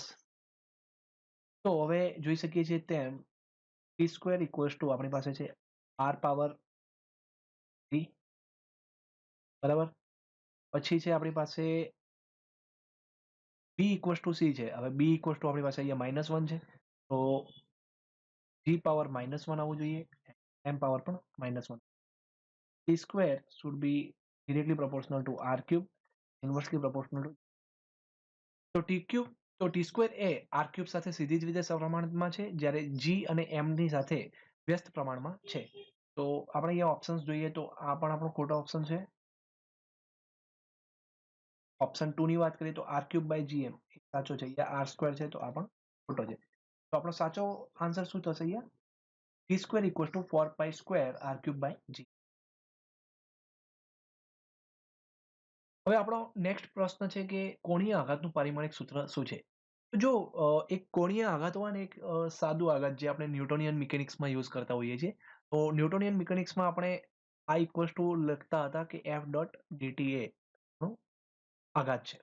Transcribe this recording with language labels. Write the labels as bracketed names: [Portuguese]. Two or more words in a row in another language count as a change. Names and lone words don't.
[Gujarati] તો હવે જોઈ શકીએ છીએ તેમ t² [English] equals to [Gujarati] આપણી પાસે છે r પાવર 3. બરાબર, પછી છે આપણી પાસે b [English] equals to [Gujarati] c છે. હવે b [English] equals to [Gujarati] આપણી પાસે અહીંયા -1 છે, તો g પાવર -1 આવવું જોઈએ, m પાવર પણ -1. [English] t² should be directly proportional to r³, inversely proportional to, [Gujarati] તો t² એ r³ સાથે સીધી જ રીતે સપ્રમાણમાં છે, જ્યારે g અને m ની સાથે વ્યસ્ત પ્રમાણમાં છે. તો આપણે અહીંયા ઓપ્શન્સ જોઈએ તો આ પણ આપણો ખોટો ઓપ્શન છે. ઓપ્શન 2 ની વાત કરીએ તો r³ by gm સાચો છે, અહીંયા r² છે તો આ પણ ખોટો છે. તો આપણો સાચો આન્સર શું થશે? અહીંયા t² [English] equals to 4π² r³ by g. [Gujarati] હવે આપણો નેક્સ્ટ પ્રશ્ન છે કે કોણીય આઘાતનું પારિમાણિક સૂત્ર શું છે? જો એક કોણીય આઘાત હોય ને એક સાદું આઘાત જે આપણે [English] Newtonian mechanicsમાં [Gujarati] યુઝ કરતા હોઈએ છીએ, તો [English] Newtonian mechanicsમાં [Gujarati] આપણે આ [English] equals to [Gujarati] લખતા હતા કે f ડોટ dt એ આઘાત છે.